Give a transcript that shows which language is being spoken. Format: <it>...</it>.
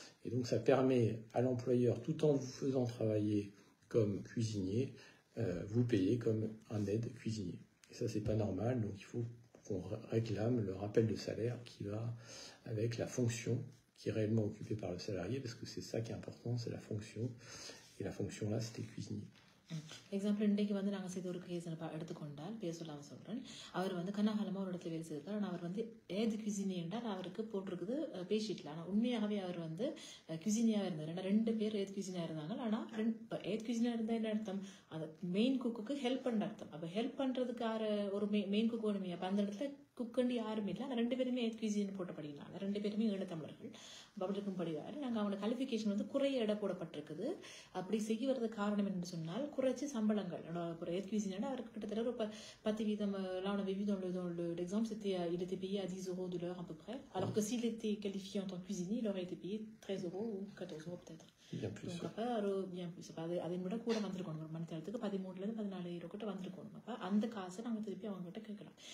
<fr>Et donc ça permet à l'employeur, tout en vous faisant travailler comme cuisinier, vous payer comme un aide cuisinier. Et ça, c'est pas normal, donc il faut qu'on réclame le rappel de salaire qui va avec la fonction qui est réellement occupée par le salarié, parce que c'est ça qui est important, c'est la fonction. Et la fonction là, c'était cuisinier.</fr> <ta>Example இன்றைக்கு வந்து நாங்கள் செய்த ஒரு case எடுத்துக்கொண்டால் பேர் சொல்லாமல் சொல்கிறேன். அவர் வந்து கண்ணாகாலமாக ஒரு இடத்துல வேலை செய்திருக்கார். ஆனால் அவர் வந்து ஏது குவிசினி என்றால் அவருக்கு போட்டிருக்குது பேஷீட்டில். ஆனால் உண்மையாகவே அவர் வந்து குவிசினியாக இருந்தார். ஏன்னா 2 பேர் ஏது குவிசினியாக இருந்தாங்க. ஆனால் ஏது குவிசினியாக இருந்தால் என்ன அர்த்தம்? அந்த மெயின் குக்குக்கு ஹெல்ப் பண்ணுற அர்த்தம். அப்போ ஹெல்ப் பண்ணுறதுக்கு ஒரு மெயின் குக் வேணுமே. அப்போ அந்த இடத்துல குக்கண்டு யாரும் இல்லை. அந்த 2 பேருமே ஏது குவிசின்னு போட்டபடினால 2 பேருமே ஈழத்தமிழர்கள். அப்படி இருக்கும்படியாரு நாங்கள் அவங்களோட குவாலிஃபிகேஷன் வந்து குறைய எடை போடப்பட்டிருக்குது. அப்படி செய்வது காரணம் என்று சொன்னால் குறைச்சி சம்பளங்கள்.</ta> <fr>Pour être cuisinier, alors peut-être alors 10%, là on avait vu dans l'exemple, il était payé à 10 € de l'heure à peu près, alors que s'il était qualifié en tant que cuisinier, il aurait été payé 13 € ou 14 € peut-être. Bien plus. Donc après, bien plus. அதை விட கூட வந்திருக்கணும்.</fr> <ta>ஒரு மணி நேரத்துக்கு 13 - 14 € கிட்ட வந்திருக்கணும். அப்ப அந்த காசை நாங்கள் திருப்பி அவங்க கிட்ட கேட்கலாம்.</ta>